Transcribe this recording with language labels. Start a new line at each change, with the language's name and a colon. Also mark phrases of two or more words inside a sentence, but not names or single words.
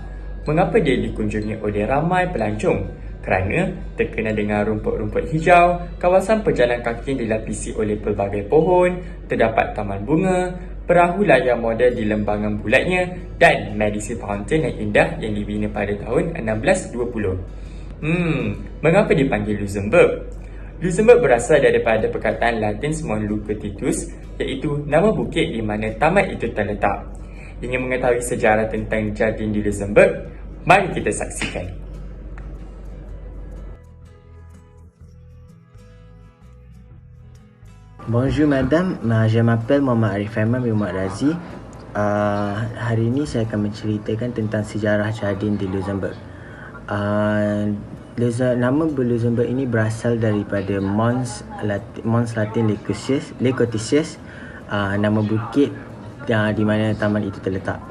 Malay: Mengapa dia dikunjungi oleh ramai pelancong? Kerana terkenal dengan rumput-rumput hijau, kawasan pejalan kaki yang dilapisi oleh pelbagai pohon, terdapat taman bunga, perahu layar moden di lembangan bulatnya dan Medici Fountain yang indah yang dibina pada tahun 1620. Mengapa dipanggil Luxembourg? Luxembourg berasal daripada perkataan Latin Mon Lucetitus, iaitu nama bukit di mana taman itu terletak. Ingin mengetahui sejarah tentang Jardin du Luxembourg? Mari kita saksikan.
French: Bonjour madame, je m'appelle Muhammad Arif Aiman bin Muhammad Razi.
Malay: Hari ini saya akan menceritakan tentang sejarah Jardin du Luxembourg. Nama Luxembourg ini berasal daripada Mons Latin Les Cotices, nama bukit di mana taman itu terletak.